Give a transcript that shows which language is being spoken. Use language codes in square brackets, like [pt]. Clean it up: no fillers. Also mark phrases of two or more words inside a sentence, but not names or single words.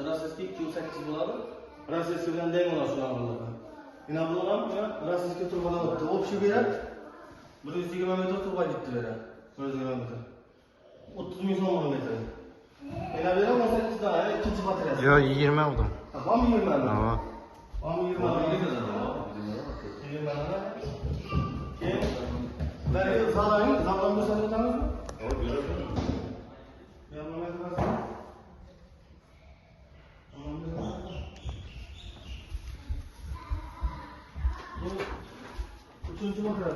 [uz] Rossiyskiy 2.8 bo'ladi. Rossiyskiy bilan deyman shularni. Yana bu ham rossiyskiy turboqlar o'tdi. Общий beradi. 120 metr turba ketdi beradi. 120 metr. 30 ming so'm metr. Yana bu 18 dan, ikkinchi batareyasi. Yo, 20 oldim. Tamam 20 dan. Ha. Tamam 20 dan. 20 dan. [tr] Ben zaten bu sene tanır mı? Evet, görüyorum. Yanıma gelmez. Bu üçüncü makara.